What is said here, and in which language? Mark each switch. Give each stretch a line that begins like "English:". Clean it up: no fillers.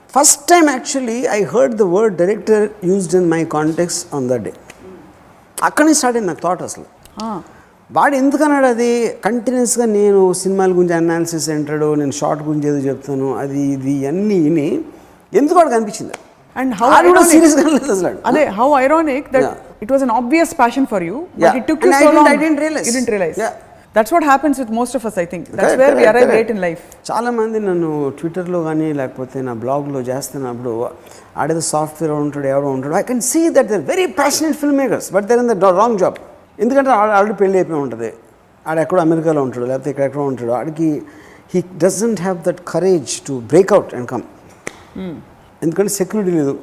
English: First time actually I heard the word director used in my context on that day.
Telugu: అక్కడి నుంచి start అయింది నాకు thought. అసలు వాడు ఎందుకన్నాడు అది కంటిన్యూస్గా నేను సినిమాల గురించి అనాలిసిస్ అంటాడు, నేను షార్ట్ గురించి ఏదో చెప్తాను, అది ఇది అన్నీ విని ఎందుకు వాడికి అనిపించింది.
English: And how అదే how ironic that it was an obvious passion for you, but it took you so long. I didn't realize. You didn't realize. That's what happens with most of us, I think. That's where we arrive late in life.
Telugu: చాలా మంది నన్ను ట్విట్టర్లో కానీ లేకపోతే నా బ్లాగ్లో చేస్తున్నప్పుడు ఆడేదో software ఉంటాడు, ఎవడో ఉంటాడు,
English: I can see that they're very passionate film makers, but they're in the wrong job.
Telugu: ఎందుకంటే ఆల్రెడీ పెళ్ళి అయిపోయి ఉంటుంది, ఆడ ఎక్కడో అమెరికాలో ఉంటాడు, లేకపోతే ఎక్కడెక్కడో ఉంటాడు, ఆడికి
English: He doesn't have that courage to break out and come.
Telugu: ఎందుకంటే సెక్యూరిటీ లేదు.